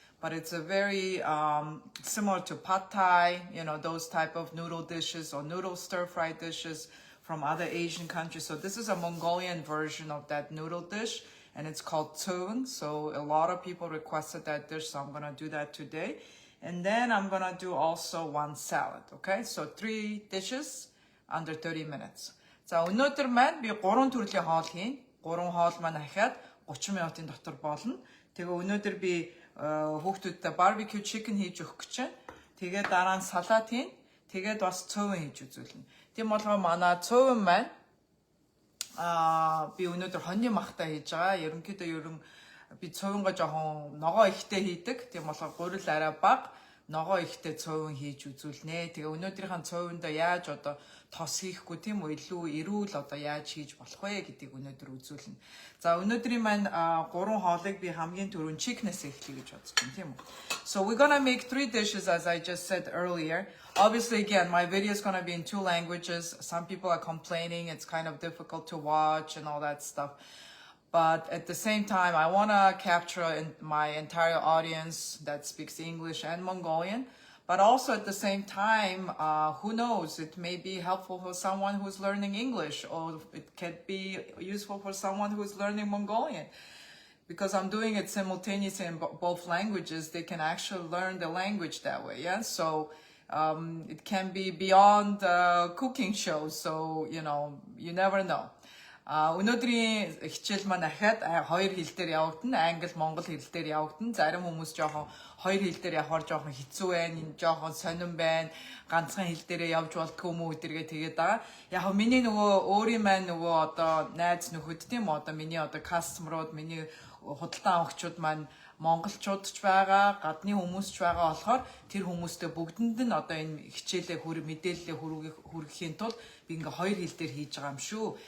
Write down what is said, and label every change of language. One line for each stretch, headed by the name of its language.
English: But it's a very similar to pad thai, you know, those type of noodle dishes or noodle stir-fry dishes from other Asian countries. So this is a Mongolian version of that noodle dish, and it's called Tsuivan. So a lot of people requested that dish, so I'm gonna do that today. And then I'm gonna do also 1 salad, okay? So 3 dishes under 30 minutes.
Mongolian: За өнөөдөр маань би 3 төрлийн хоол хийн. 3 хоол маань ахаад 30 минутын дотор болно. Тэгээ өнөөдөр би хүүхдүүдтэй барбекю чикен хийж өгөх гэж байна. Тэгээд дараа нь салат хийн. Тэгээд бас цөөвөн хийж үзүүлнэ. Тийм болгоо манай цөөвөн маань би өнөөдөр хоньны махтай хийж байгаа. Ерөнхийдөө би цөөвөнгө жоохон ногоо ихтэй хийдэг. Тийм болгоо гурил арай бага, ногоо ихтэй цөөвөн хийж үзүүлнэ. Тэгээ өнөөдрийнхэн цөөвөндөө яаж одоо тос хийхгүй тийм үү, илүү эрүүл одоо яаж хийж болох вэ гэдгийг өнөөдөр үзүүлнэ. За өнөөдрийн маань 3 хоолыг би хамгийн түрүүнд чикнээс эхлэе гэж бодож байна, тийм үү.
English: So we're gonna make 3 dishes as I just said earlier. Obviously again, my video is gonna be in 2 languages. Some people are complaining it's kind of difficult to watch and all that stuff. But at the same time, I want to capture my entire audience that speaks English and Mongolian. But also at the same time, who knows, it may be helpful for someone who's learning English, or it can be useful for someone who's learning Mongolian. Because I'm doing it simultaneously in both languages, they can actually learn the language that way, yeah? So it can be beyond cooking shows, so, you know, you never know.
Mongolian: Өнөөдрийн хичээл маань ахаад 2 хэл дээр явагдана. Англи, монгол хэл дээр явагдана. Зарим хүмүүс жоохон 2 хэл дээр явахаар жоохон хэцүү байна, жоохон сонирн байна. Ганцхан хэл дээрээ явж болтгүй юм уу гэдэргээ тэгээд байгаа. Яг миний нөгөө өөрийн маань нөгөө одоо найз нөхөд тийм үү, одоо миний одоо кастомерууд, миний худалдан авахчууд маань монголчууд ч байгаа, гадны хүмүүс ч байгаа болохоор тэр хүмүүстэй бүгдэнд нь одоо энэ хичээлээ мэдээлэлээ хүргэхийн тулд би ингээ 2 хэл дээр хийж байгаа юм шүү.